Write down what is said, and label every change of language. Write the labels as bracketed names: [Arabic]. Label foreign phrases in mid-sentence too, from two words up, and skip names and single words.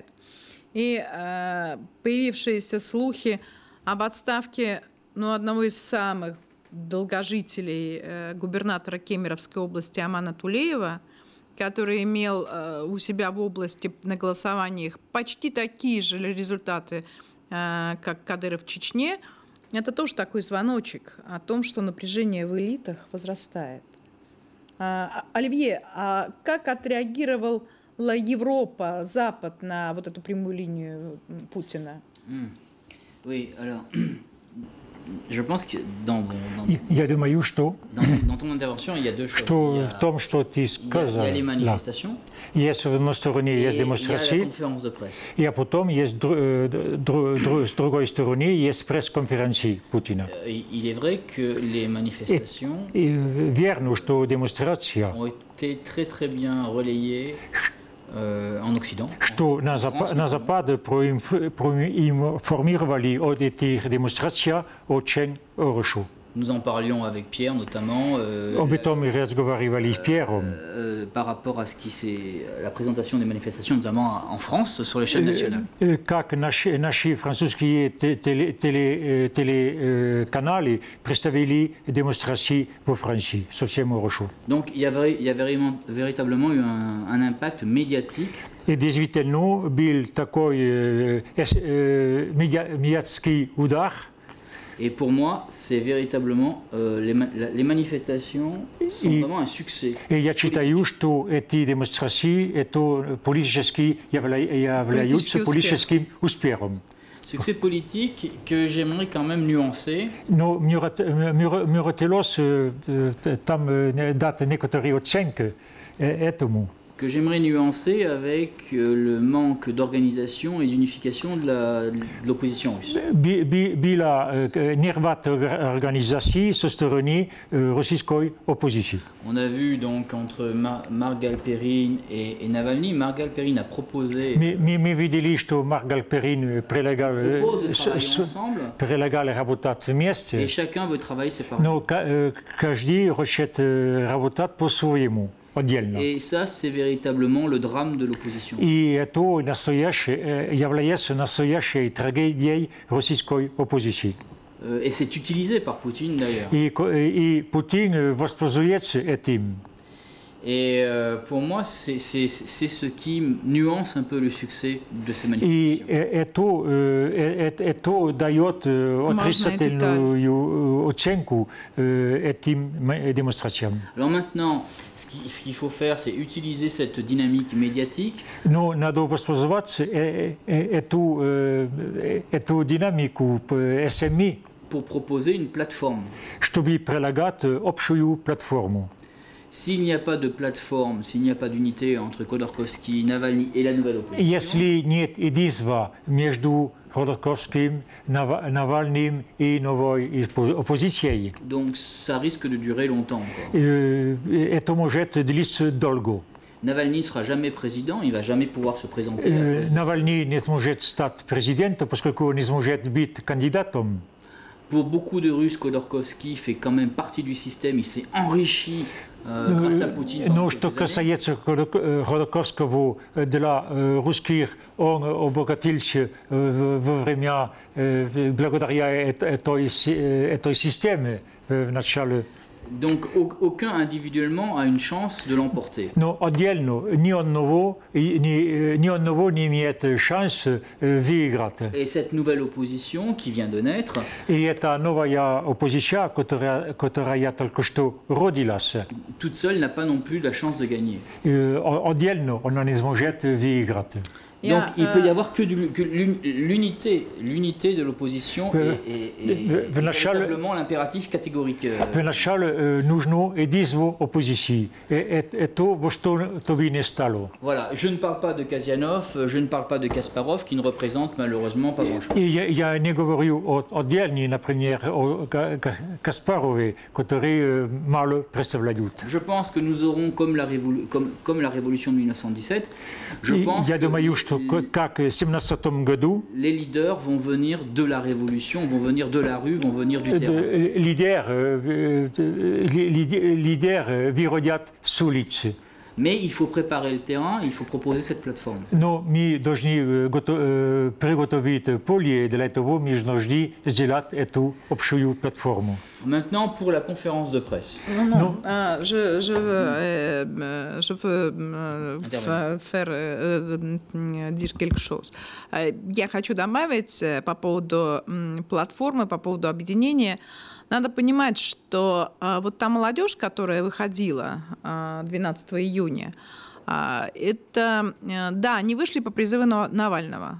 [Russian] И появившиеся слухи об отставке одного из самых долгожителей губернатора Кемеровской области Амана Тулеева, который имел у себя в области на голосованиях почти такие же результаты, как Кадыров в Чечне, это тоже такой звоночек о том, что напряжение в элитах возрастает. Оливье, а как отреагировала Европа, Запад на вот эту прямую линию Путина? [French] Oui, alors, je pense que [Russian] Я думаю, что [French] dans ton intervention, il y a deux choses. [Russian] в том, что ты [French] Il y a [Russian] сказал, [French] les manifestations [Russian] есть в одной стороне [French] et [Russian] есть [French] il y a la [Russian] демонстрации, [French] conférence de presse. [Russian] и потом есть с другой стороны есть пресс-конференции Путина. [French] Il est vrai que les manifestations [Russian] И верно, что демонстрация, [French] ont été très très bien relayées en Occident. [Russian] что на Западе проинформировали о этих демонстрациях очень хорошо. [French] Nous en parlions avec Pierre notamment [Russian] Об этом мы разговаривали с Пьером. [French] par rapport à ce qui s'est la présentation des manifestations notamment en France sur l'échelle nationale. [Russian] Как наши французские телеканалы представили демонстрации во Франции. Совсем хорошо. [French] Donc il y a véritablement eu un impact médiatique. [Russian] И действительно был такой медиатский удар. [French] Et pour moi, c'est véritablement les manifestations sont vraiment un succès. [Russian] И я считаю, что эти демонстрации это политически являются политическим успехом. [French] Succès politique que j'aimerais quand même nuancer. [Russian] Но мне хотелось там дать некоторые оценки этому. [French] Que j'aimerais nuancer avec le manque d'organisation et d'unification de l'opposition russe. [Russian] Была нехватка организации со стороны российской оппозиции. [French] On a vu donc entre Marc Galperine et Navalny, Marc Galperine a proposé [Russian] Мы видели, что Марк Галперин предлагал работать вместе, [French] et chacun veut travailler séparément. [Russian] но каждый хочет работать по-своему. [French] Et ça, c'est véritablement le drame de l'opposition. [Russian] И это является настоящей трагедией российской оппозиции. [French] Et c'est utilisé par Poutine d'ailleurs. [Russian] И Путин воспользуется этим. [French] Et pour moi, c'est ce qui nuance un peu le succès de ces manifestations. [Russian] И это дает отрицательную оценку этим демонстрациям. [French] Alors maintenant, ce qu'il faut faire, c'est utiliser cette dynamique médiatique. [Russian] Но надо воспользоваться эту динамику СМИ, [French] pour proposer une plateforme. [Russian] чтобы предлагать общую платформу. [French] S'il n'y a pas de plateforme, s'il n'y a pas d'unité entre Khodorkovsky, Navalny et la nouvelle opposition, [Russian] Если нет единства между Ходорковским, Навальным и новой оппозицией, [French] donc ça risque de durer longtemps encore. [Russian] это может длиться долго. [French] Navalny ne sera jamais président, il ne va jamais pouvoir se présenter. [Russian] Навальный не сможет стать президентом, поскольку не сможет быть кандидатом. [French] Pour beaucoup de Russes, Khodorkovsky fait quand même partie du système, il s'est enrichi grâce à Poutine. [Russian] Но что касается Ходорковского, для русских он обогатился во время благодаря этой системе в начале. [French] Donc aucun individuellement a une chance de l'emporter. [Russian] Но отдельно ни одного не имеет шанс выиграть. [French] Et cette nouvelle opposition qui vient de naître, [Russian] И это новая оппозиция, которая только что родилась, [French] toute seule n'a pas non plus la chance de gagner. [Russian] отдельно она не сможет выиграть. [French] Donc il peut y avoir que l'unité de l'opposition et véritablement l'impératif catégorique. [Russian] Вначале нужно единство оппозиции. Это во что то бы не стало. [French] Voilà, je ne parle pas de Kasianov, je ne parle pas de Kasparov qui ne représentent malheureusement pas grand-chose. [Russian] И я не говорю отдельно, например, о Каспарове, которые мало представляют. [French] Je pense que nous aurons comme la révolution de 1917. Je pense [Russian] Я думаю, что что как в 17 году [French] les leaders vont venir de la révolution, vont venir de la rue, vont venir du terrain. [Russian] Лидеры выходят с улицы. [French] Mais il faut préparer le terrain, il faut proposer cette plateforme. [Russian] Но мы должны приготовить поле, для этого мы должны сделать эту общую платформу. [French] Maintenant, pour la conférence de presse. Je veux dire quelque chose. [Russian] Я хочу добавить по поводу платформы, по поводу объединения. Надо понимать, что вот та молодежь, которая выходила 12 июня, это, да, они вышли по призыву Навального.